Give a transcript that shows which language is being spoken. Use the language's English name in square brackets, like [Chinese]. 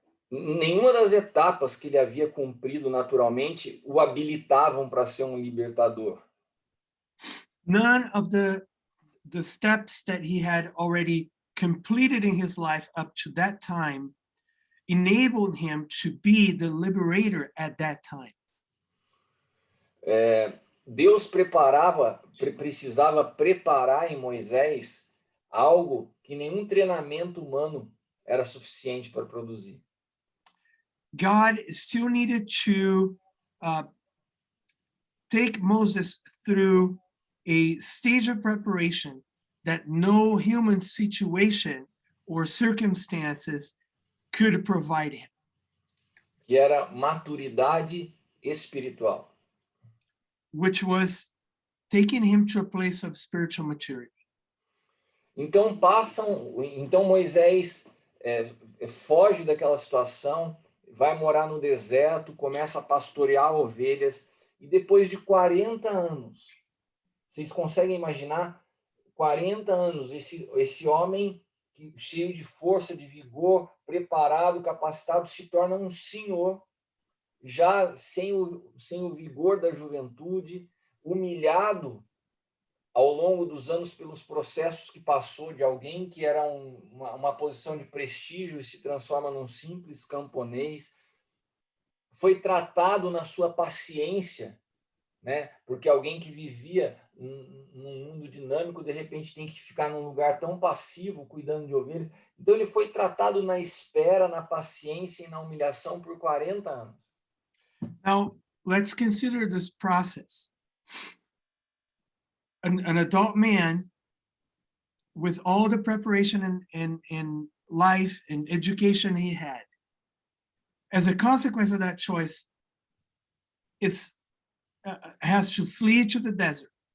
[Portuguese] Nenhuma das etapas que ele havia cumprido naturalmente o habilitavam para ser um libertador. [English] None of the steps that he had already completed in his life up to that time enabled him to be the liberator at that time. [Portuguese] Deus precisava preparar em Moisés algo que nenhum treinamento humano era suficiente para produzir. [English] God still needed to take Moses through a stage of preparation that no human situation or circumstances could provide him. [Portuguese] que era maturidade espiritual, [English] which was taking him to a place of spiritual maturity. [Portuguese] Então Moisés foge daquela situação, vai morar no deserto, começa a pastorear ovelhas, e depois de 40 anos, vocês conseguem imaginar 40 anos, esse homem cheio de força, de vigor, preparado, capacitado, se torna um senhor, já sem o vigor da juventude, humilhado ao longo dos anos pelos processos que passou, de alguém que era uma posição de prestígio e se transforma num simples camponês. Foi tratado na sua paciência, né? Porque alguém que vivia num mundo dinâmico, de repente tem que ficar num lugar tão passivo, cuidando de ovelhas. Então ele foi tratado na espera, na paciência e na humilhação por 40 anos. [English] Now, let's consider this process. An adult man with all the preparation and life and education he had, as a consequence of that choice, has to flee to the desert.